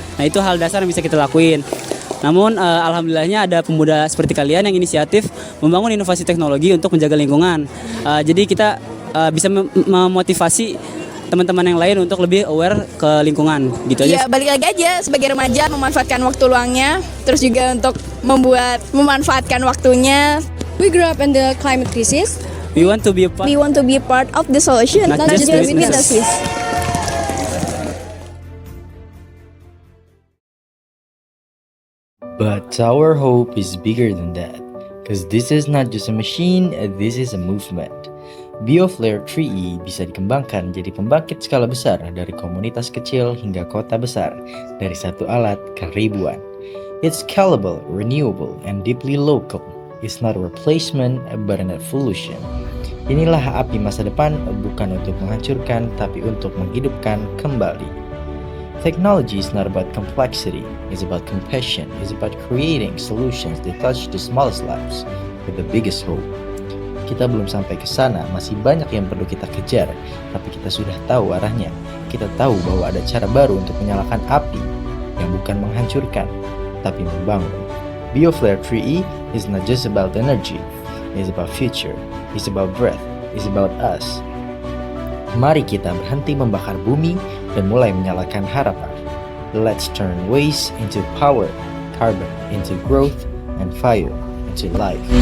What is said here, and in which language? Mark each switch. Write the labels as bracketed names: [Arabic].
[Indonesian] Nah, itu hal dasar yang bisa kita lakuin. Namun alhamdulillahnya ada pemuda seperti kalian yang inisiatif membangun inovasi teknologi untuk menjaga lingkungan. Jadi kita bisa memotivasi teman-teman yang lain untuk lebih aware ke lingkungan gitu aja. Ya, balik lagi aja sebagai remaja memanfaatkan waktu luangnya, terus juga untuk memanfaatkan waktunya. [English] We grew up in the climate crisis. We want to be a part of the solution, not just the witnesses. But our hope is bigger than that, because this is not just a machine, this is a movement. [Indonesian] BioFlare 3E bisa dikembangkan jadi pembangkit skala besar dari komunitas kecil hingga kota besar, dari satu alat ke ribuan. [English] It's scalable, renewable, and deeply local. It's not a replacement, but an evolution. [Indonesian] Inilah api masa depan, bukan untuk menghancurkan, tapi untuk menghidupkan kembali. [English] Technology is not about complexity, it's about compassion, it's about creating solutions that touch the smallest lives with the biggest hope. [Indonesian] Kita belum sampai ke sana, masih banyak yang perlu kita kejar, tapi kita sudah tahu arahnya. Kita tahu bahwa ada cara baru untuk menyalakan api, yang bukan menghancurkan, tapi membangun. [English] BioFlare 3E is not just about energy, it's about future, it's about breath, it's about us. [Indonesian] Mari kita berhenti membakar bumi dan mulai menyalakan harapan. [English] Let's turn waste into power, carbon into growth, and fire into life.